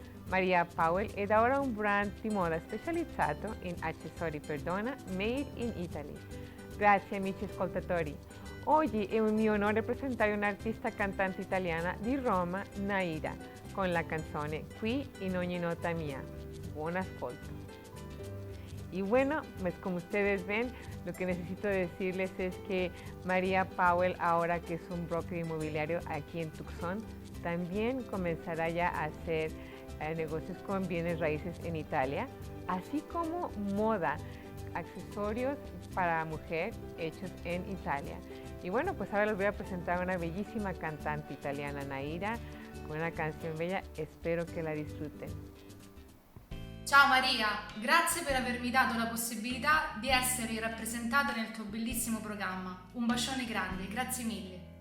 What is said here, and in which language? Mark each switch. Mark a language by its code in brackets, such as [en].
[it] María Powell è da ora un brand di moda specializzato in accessori per donna made in Italy. Grazie amici ascoltatori. Oggi è un mio onore presentare un'artista cantante italiana di Roma, Naira, con la canzone Qui in ogni nota mía. Buon ascolto. [es] Y bueno, pues como ustedes ven, lo que necesito decirles es que María Powell, ahora que es un broker inmobiliario aquí en Tucson, también comenzará ya a hacer negocios con bienes raíces en Italia, así como moda, accesorios para mujer hechos en Italia. Y bueno, pues ahora les voy a presentar a una bellísima cantante italiana, Naira, con una canción bella, espero que la disfruten. [it] Ciao Maria, grazie per avermi dato la possibilità di essere rappresentata nel tuo bellissimo programma. Un bacione grande, grazie mille.